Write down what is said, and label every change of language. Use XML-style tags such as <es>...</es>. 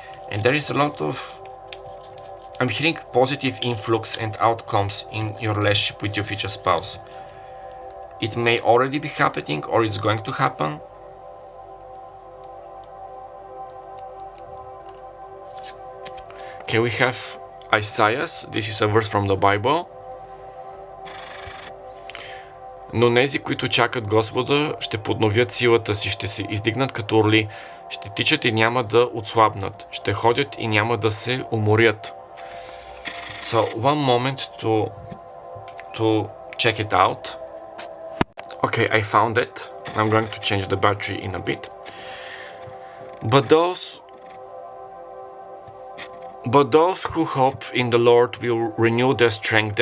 <en>And there is a lot of, I'm hearing positive influx and outcomes in your relationship with your future spouse. It may already be happening or it's going to happen. Okay, we have Isaiah. This is a verse from the Bible.</en> <bg>Но нези, които чакат Господа, ще подновят силата си, ще се издигнат като орли, ще тичат и няма да отслабнат, ще ходят и няма да се уморят.</bg> <en>So, one moment to check it out. Okay, I found it. I'm going to change the battery in a bit. But those who hope in the Lord will renew their strength.</en>